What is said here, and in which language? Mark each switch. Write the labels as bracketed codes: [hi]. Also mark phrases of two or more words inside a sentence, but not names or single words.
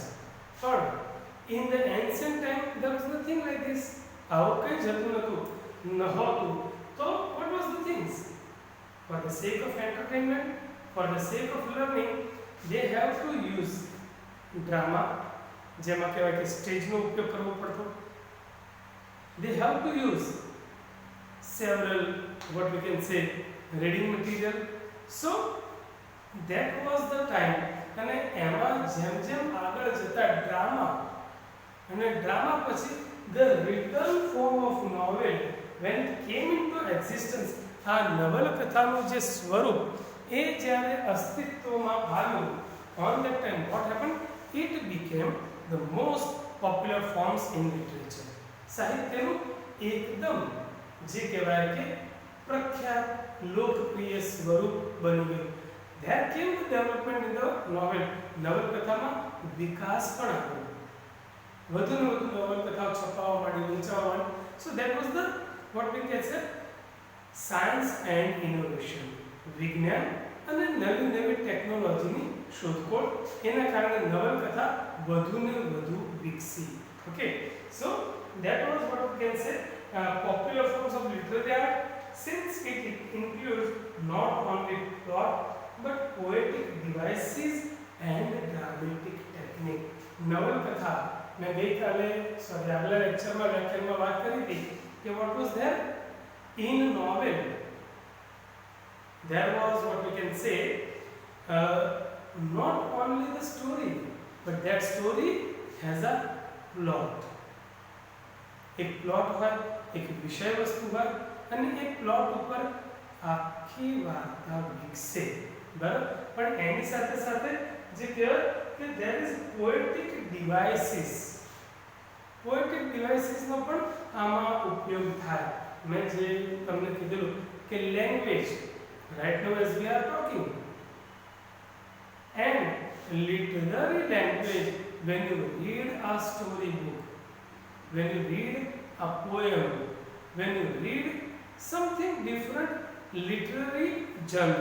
[en] પણ in the ancient time there was nothing like this. [gu] આવું કંઈ જતું નહોતું. તો [en] what was the things? for the sake of entertainment, for the sake of learning, they have to use drama, [gu] જેમાં કહેવાય કે સ્ટેજનો ઉપયોગ કરવો પડતો. [en] They have to use several, what we can say, reading material. So that was the time. [gu] અને એમાં જેમ આગળ જતા ડ્રામા, અને ડ્રામા પછી [en] the written form of novel when it came into existence, [gu] આ નવલકથાનું જે સ્વરૂપ એ જ્યારે અસ્તિત્વમાં આવ્યું, [en] on that time what happened? It became the most popular forms in literature. [gu] સાહિત્યનું એકદમ જે કહેવાય કે પ્રખ્યાત લોકપ્રિય સ્વરૂપ બની ગયું. [en] there came the development in the novel. [gu] નવલકથામાં વિકાસ પણ આવ્યો, વધુ ને વધુ નવલકથાઓ છપાવા માંડી, વંચાવવા માંડી. [en] so that was the what we can say science and innovation. [gu] વિજ્ઞાન અને નવી ટેકનોલોજીની શોધખોળ, એના કારણે નવલકથા વધુ ને વધુ વિકસી. [en] okay, so that was what we can say popular forms of literary art, since it includes not only plot but poetic devices and dramatic technique. [gu] નવલકથા મેં ગઈકાલે આગલા લેક્ચરમાં વ્યાખ્યાનમાં વાત કરી હતી કે [en] what was there in novel? There was what we can say not only the story, but that story has a plot. [gu] એક પ્લોટ હોય, એક વિષય વસ્તુ હોય, અને એ પ્લોટ ઉપર આખી વાર્તા વિકસે, બરાબર. પણ એની સાથે સાથે જે કહેવાય કે [en] there is poetic devices. poetic devicesનો [gu] પણ આમાં ઉપયોગ થાય. મેં જે તમને કીધેલું કે લેંગ્વેજ, [en] right now as we are talking, and literary language, when you read a story book, when you read a poem, when you read something different literary genre.